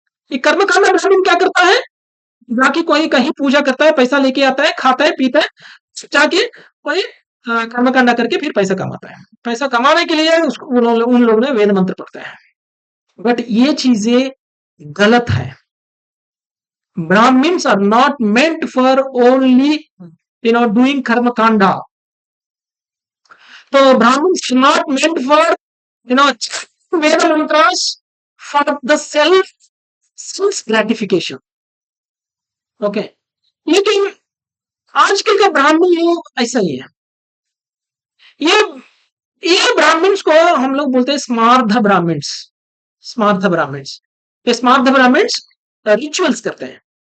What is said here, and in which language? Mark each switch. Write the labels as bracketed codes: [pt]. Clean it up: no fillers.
[hi] ये कर्मकांडा ब्राह्मण क्या करता है, जाके कोई कहीं पूजा करता है, पैसा लेके आता है, खाता है, पीता है, जाके कोई कर्मकांडा करके फिर पैसा कमाता है। पैसा कमाने के लिए उसको उन लोगों ने वेद मंत्र पढ़ते हैं, बट ये चीजें गलत है। [en] Brahmins are not meant for only doing karma kanda. So Brahmins are not meant for Veda mantras for the self gratification. [hi] Okay, लेकिन आजकल का ब्राह्मण लोग ऐसा ही है। ये ब्राह्मण्स को हम लोग बोलते हैं स्मार्थ ब्राह्मण्स। स्मार्थ ब्राह्मण्स, ये स्मार्थ ब्राह्मण्स रिचुअल्स करते हैं,